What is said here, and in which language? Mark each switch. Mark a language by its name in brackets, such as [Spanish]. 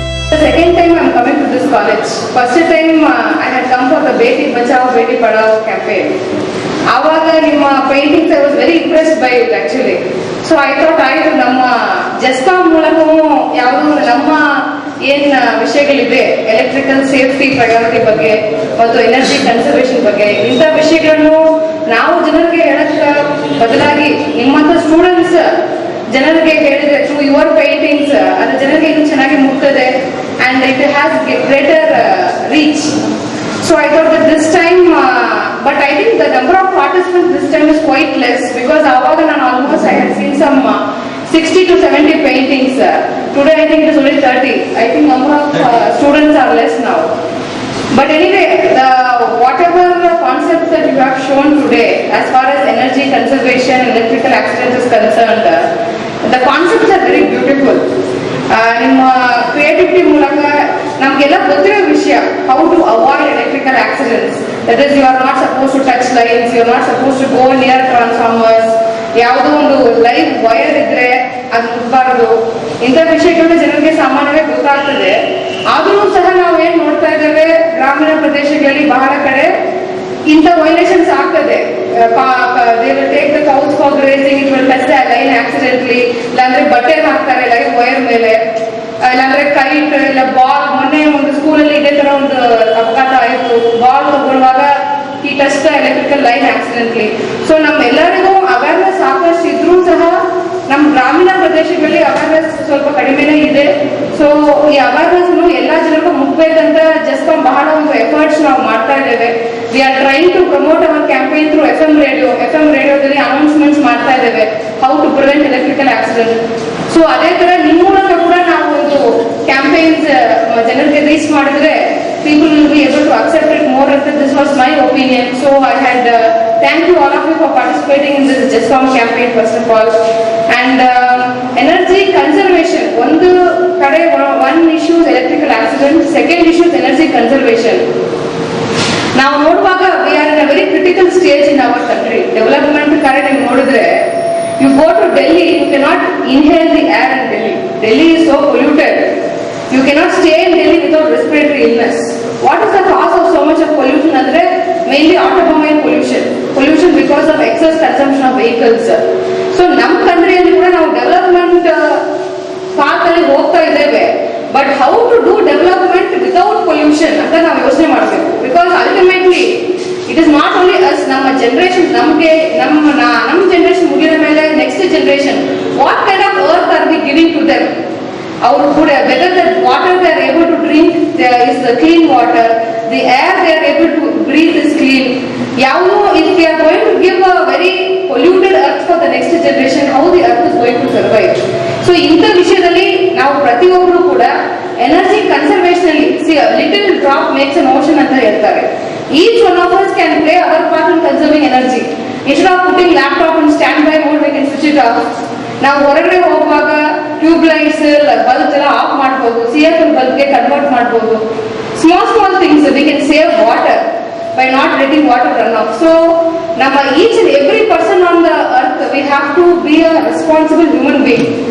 [English] Second time I am coming to this college. First time I had come for the Beti Bachao Beti Padhao campaign. [Kannada] Avaga nimma [English] paintings I was very impressed by it actually. So I thought [Kannada] ಆಯ್ತು ನಮ್ಮ ಜಸ್ತಾ ಮೂಲಕವೂ ಯಾವುದು ನಮ್ಮ ಏನ್ ವಿಷಯಗಳಿದೆ electrical safety priority ಬಗ್ಗೆ ಮತ್ತು energy conservation ಬಗ್ಗೆ ಇಂಥ ವಿಷಯಗಳನ್ನು ನಾವು ಜನರಿಗೆ ಹೇಳಕ್ಕೆ ಬದಲಾಗಿ ನಿಮ್ಮಂತ ಸ್ಟೂಡೆಂಟ್ಸ್ ಜನರಿಗೆ ಹೇಳಿದ್ರೆ [English] through your paintings [Kannada] ಅದು ಜನರಿಗೆ ಇನ್ನೂ ಚೆನ್ನಾಗಿ ಮುಟ್ತದೆ [English] and it has greater reach. So I thought that this time, but I think the number of participants this time is quite less because [Kannada] avaga nan [English] almost I had seen some 60 to 70 paintings. Today I think it is only 30. I think number of students are less now. But anyway, whatever concepts that you have shown today as far as energy conservation, electrical accidents is concerned, the concepts are very beautiful. [Kannada] ನಿಮ್ಮ creativity ಮೂಲಕ [English] how to avoid electrical accidents. That is, you are not supposed to touch lines, you are not supposed to go near transformers. [Kannada] ಯಾವುದೋ ಒಂದು live wire ಇದ್ರೆ ಅದು ಮುಟ್ಬಾರದು. ಇಂಥ ವಿಷಯಗಳನ್ನ ಜನರಿಗೆ ಸಾಮಾನ್ಯವಾಗಿ ಗೊತ್ತಾಗ್ತದೆ. ಆದರೂ ಸಹ ನಾವು ಏನ್ ನೋಡ್ತಾ ಇದ್ದೇವೆ, ಗ್ರಾಮೀಣ ಪ್ರದೇಶಗಳಲ್ಲಿ ಬಹಳ ಕಡೆ ಇಂಥ ವೈಲೇಷನ್ಸ್ ಆಗ್ತದೆ. [English] They will take the cows for grazing, it will touch the line accidentally. [Kannada] ಇಲ್ಲಾಂದ್ರೆ ಬಟ್ಟೆ ಹಾಕ್ತಾರೆ ಲೈವ್ ವೈರ್ ಮೇಲೆ, ಇಲ್ಲಾಂದ್ರೆ ಕೈಟ್ ಇಲ್ಲ ಬಾಲ್. ಮೊನ್ನೆ ಒಂದು ಸ್ಕೂಲಲ್ಲಿ ಇದೇ ತರ ಒಂದು ಅಪಘಾತ ಆಯಿತು. ಬಾಲ್ ತಗೊಳ್ಳುವಾಗ ಈ [English] Touch the electrical line accidentally. [Kannada] So ನಮ್ಮೆಲ್ಲರಿಗೂ ಅವೇರ್ನೆಸ್ ಸಾಕಷ್ಟು ಇದ್ರೂ ಸಹ ನಮ್ಮ ಗ್ರಾಮೀಣ ಪ್ರದೇಶಗಳಲ್ಲಿ ಅವೇರ್ನೆಸ್ ಸ್ವಲ್ಪ ಕಡಿಮೆನೇ ಇದೆ. ಸೊ ಈ ಅವೇರ್ನೆಸ್ ಎಲ್ಲ ಜನರಿಗೂ ಮುಟ್ಬೇಕಂತ ಜೆಸ್ಕಾಂ ಬಹಳ ಒಂದು ಎಫರ್ಟ್ಸ್ ನಾವು ಮಾಡ್ತಾ ಇದ್ದೇವೆ. [English] we are trying to promote our campaign through F M [Kannada] ರೇಡಿಯೋದಲ್ಲಿ ಅನೌನ್ಸ್ಮೆಂಟ್ಸ್ ಮಾಡ್ತಾ ಇದ್ದೇವೆ, [English] How to prevent electrical accident. [Kannada] So ಅದೇ ತರ ನಿಮ್ಮ ಮೂಲಕ ಕೂಡ ನಾವು ಒಂದು ಕ್ಯಾಂಪೇನ್ಸ್ ಜನರಿಗೆ ರೀಚ್ ಮಾಡಿದ್ರೆ [English] people will be able to accept it more. This was my opinion. So I had thank you all of you for participating in this JESCOM campaign first of all. And energy conservation. One issue is electrical accident. Second issue is energy conservation. Now [Kannada] noduvaga [English] we are in a very critical stage in our country. Development current [Kannada] nodidre, [English] you go to Delhi, you cannot inhale the air in Delhi. Delhi is so polluted. You cannot stay in Delhi without respiratory illness. What is the cause of so much of pollution? Andre mainly automobile pollution. Pollution because of excess consumption of vehicles. [Kannada] So ನಮ್ಮ ಕಂಟ್ರಿಯಲ್ಲಿ ಕೂಡ ನಾವು development path ಅಲ್ಲಿ ಹೋಗ್ತಾ ಇದ್ದೇವೆ. [English] but how to do development without pollution [Kannada] ಅಂತ ನಾವು ಯೋಚನೆ ಮಾಡಬೇಕು. [English] because ultimately it is not only us, [Kannada] ನಮ್ಮ ಜನರೇಷನ್, ನಮ್ಮ ಜನರೇಷನ್ ಮುಗಿದ ಮೇಲೆ [English] Next generation what kind of earth are we giving to them. Our food, whether the water they are able to drink is the clean water, the air they are able to breathe is clean. If we are going to give a very polluted earth for the next generation, how the earth is going to survive? [Kannada] So ಇಂಥ ವಿಷಯದಲ್ಲಿ ನಾವು ಪ್ರತಿಯೊಬ್ಬರು ಕೂಡ energy conservation ಅಲ್ಲಿ, [English] see a little drop makes an ocean [Kannada] ಅಂತ ಹೇಳ್ತಾರೆ. [English] Each one of us can play our part in conserving energy. Instead of putting laptop on standby mode, we can switch it off. [Kannada] ನಾವು ಹೊರಗಡೆ ಹೋಗುವಾಗ tube lights bulb ಎಲ್ಲ of ಮಾಡಬಹುದು, CFL ಬಲ್ಬ್ಗೆ convert ಮಾಡಬಹುದು. [English] Small things we can save water by not letting water run off. So ನಮ್ಮ each and every person on the earth we have to be a responsible human being.